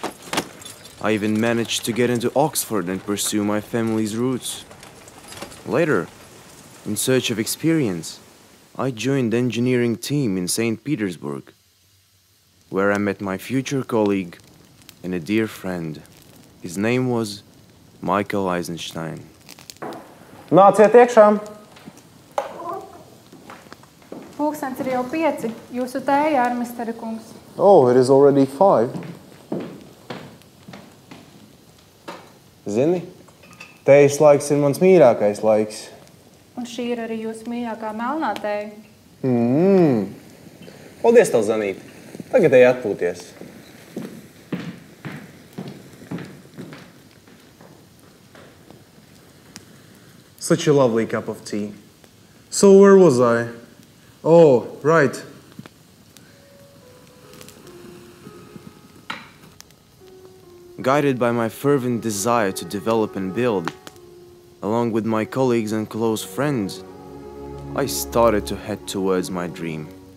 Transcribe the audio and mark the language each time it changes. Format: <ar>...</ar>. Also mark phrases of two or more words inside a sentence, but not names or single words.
<en>I even managed to get into Oxford and pursue my family's roots. Later, in search of experience, I joined the engineering team in St. Petersburg, where I met my future colleague and a dear friend. His name was Michael Eisenstein.</en> <lv>Nāciet iekšā! Pulkstens ir jau 5. Jūsu tēja, Armitstead kungs.</lv> <en>Oh, it is already 5.</en> <lv>Zini, tējas laiks ir mans mīļākais laiks. Un šī ir arī jūsu mīļākā melnā tēja. Paldies tev, Zanīt. Tagad ej atpūties.</lv> <en>Such a lovely cup of tea. So where was I? Oh, right. Guided by my fervent desire to develop and build, along with my colleagues and close friends, I started to head towards my dream.</en>